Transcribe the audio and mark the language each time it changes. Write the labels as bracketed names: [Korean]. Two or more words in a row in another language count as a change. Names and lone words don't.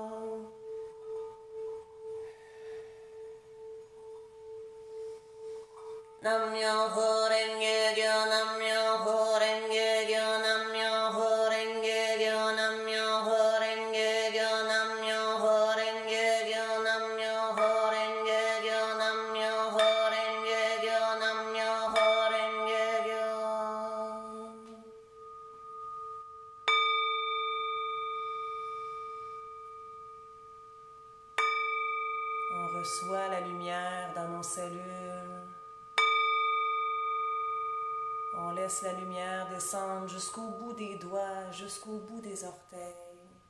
[Japanese] 南無妙法蓮華経、南無妙法蓮華経、南無妙法蓮華経、南無妙法蓮華経、南無妙法蓮華経、南無妙法蓮華経、南無妙法蓮華経、南無妙法蓮華経. [French] On reçoit la lumière dans nos cellules. On laisse la lumière descendre jusqu'au bout des doigts, jusqu'au bout des orteils.